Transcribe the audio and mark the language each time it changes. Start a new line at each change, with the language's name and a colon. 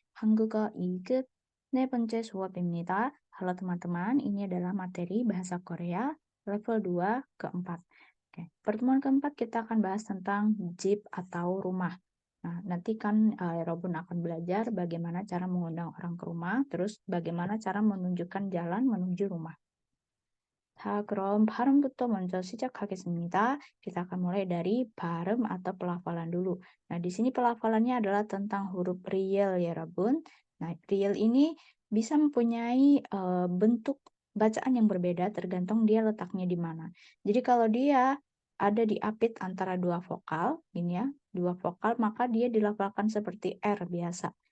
Korean: 한국어 2급 네 번째 수업입니다.
Indonesian: Halo teman-teman, ini adalah materi bahasa Korea level 2 keempat. Oke, pertemuan keempat kita akan bahas tentang jeep atau rumah. Nah, nanti kan Robun akan belajar bagaimana cara mengundang orang ke rumah, terus bagaimana cara menunjukkan jalan menuju rumah.
Korean: 자, 그럼 발음부터 먼저 시작하겠습니다.
Indonesian: Kita akan mulai dari 발음 atau pelafalan dulu. Nah, di sini pelafalannya adalah tentang huruf real ya, Rabun. Nah, real ini bisa mempunyai bentuk bacaan yang berbeda tergantung dia letaknya di mana. Jadi kalau dia ada diapit antara dua vokal, ini ya, dua vokal, maka dia dilafalkan seperti R biasa.